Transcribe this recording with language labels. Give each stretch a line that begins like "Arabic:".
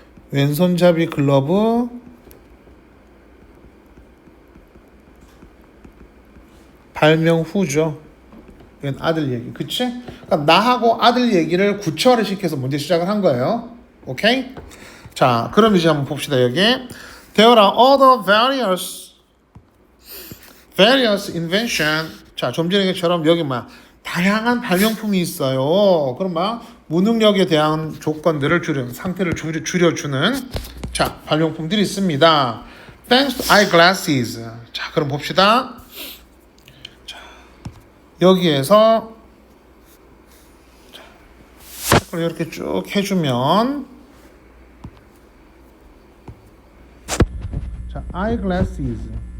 Korean: 왼손잡이 글러브 발명 후죠. 이건 아들 얘기. 그치? 그러니까 나하고 아들 얘기를 구체화를 시켜서 문제 시작을 한 거예요. 오케이? 자, 그럼 이제 한번 봅시다. 여기
English: There are other various invention.
Korean: 자, 좀 전에 것처럼 여기 막 다양한 발명품이 있어요. 그럼 막 무능력에 대한 조건들을 상태를 줄여주는 자, 발명품들이 있습니다.
English: Thanks to eyeglasses.
Korean: 자, 그럼 봅시다. 자, 여기에서 자, 이렇게 쭉 해주면 자, eyeglasses.